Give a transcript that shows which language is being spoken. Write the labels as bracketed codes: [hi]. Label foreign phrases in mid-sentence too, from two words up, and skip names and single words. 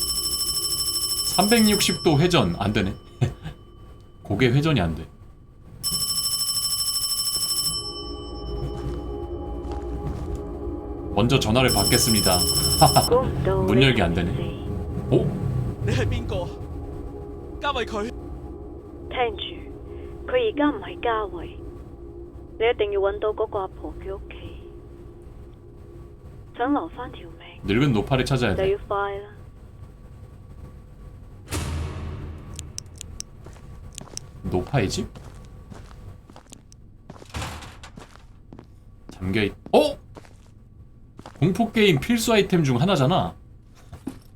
[ko] 360도 회전 안 되네. 고개 회전이 안 돼. 먼저 전화를 받겠습니다. 문 열기 안 되네. 오? [yue] 你係邊個？嘉慧佢。聽住，佢而家唔係嘉慧，你一定要揾到嗰個阿婆嘅屋企。想留翻條命， [ko] 늙은 노파를 찾아야 [yue] 就 [ko] 돼. [yue] 要快啦。 [ko] 노파의 집? 잠겨있... 공포게임 필수 아이템 중 하나잖아.